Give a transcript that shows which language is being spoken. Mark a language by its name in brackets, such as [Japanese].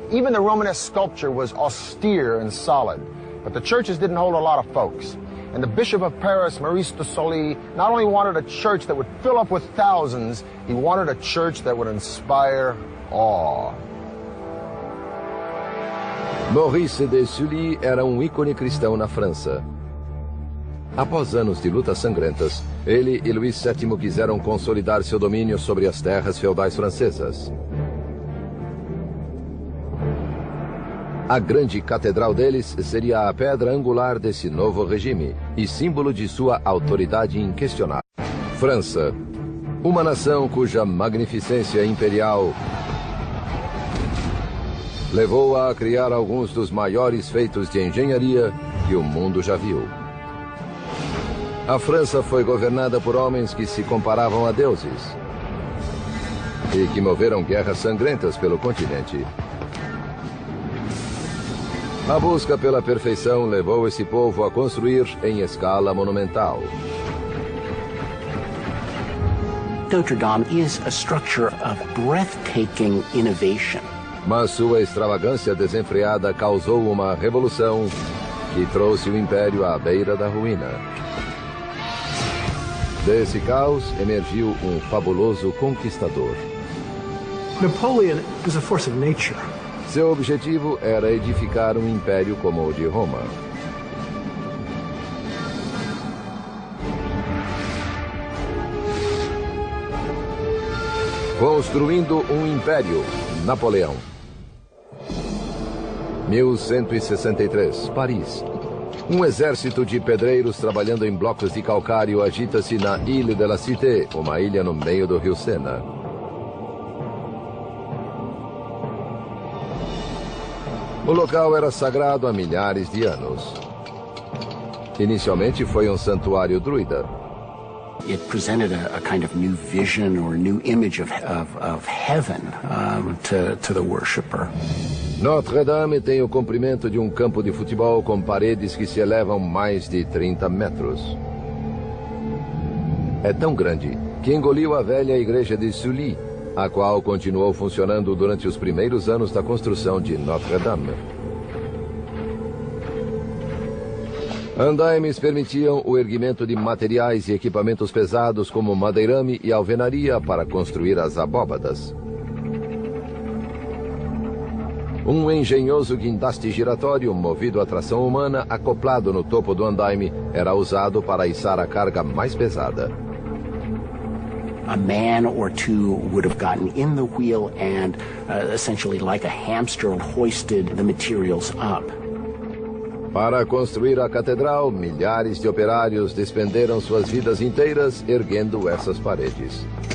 [English] Even the Romanesque sculpture was austere and solid. But the churches didn't hold a lot of folks. And the Bishop of Paris, Maurice de Sully, not only wanted a church that would fill up with thousands, he wanted a church that would inspire awe. [Portuguese] Maurice de Sully era ícone cristão na França. Após anos de lutas sangrentas, ele e Luís VII quiseram consolidar seu domínio sobre as terras feudais francesas. A grande catedral deles seria a pedra angular desse novo regime e símbolo de sua autoridade inquestionável. França, uma nação cuja magnificência imperial levou-a a criar alguns dos maiores feitos de engenharia que o mundo já viu. A França foi governada por homens que se comparavam a deuses e que moveram guerras sangrentas pelo continente. A busca pela perfeição levou esse povo a construir em escala monumental. [English] Notre Dame is a structure of breathtaking innovation. [Portuguese] Mas sua extravagância desenfreada causou uma revolução que trouxe o Império à beira da ruína. Desse caos emergiu fabuloso conquistador. [English] Napoleon was a force of nature. [Portuguese] Seu objetivo era edificar império como o de Roma. Construindo império, Napoleão. 1163, Paris. Exército de pedreiros trabalhando em blocos de calcário agita-se na Île de la Cité, uma ilha no meio do rio Sena. O local era sagrado há milhares de anos. Inicialmente foi santuário druida. [English] It presented a kind of new vision or new image of heaven to the worshipper. [Portuguese] Notre-Dame tem o comprimento de campo de futebol com paredes que se elevam mais de 30 metros. É tão grande que engoliu a velha igreja de Sully, a qual continuou funcionando durante os primeiros anos da construção de Notre-Dame. Andaimes permitiam o erguimento de materiais e equipamentos pesados como madeirame e alvenaria para construir as abóbadas. Engenhoso guindaste giratório movido a tração humana acoplado no topo do andaime era usado para içar a carga mais pesada. [English] A man or two would have gotten in the wheel and essentially like a hamster hoisted the materials up. [Portuguese] Para construir a catedral, milhares de operários despenderam suas vidas inteiras erguendo essas paredes.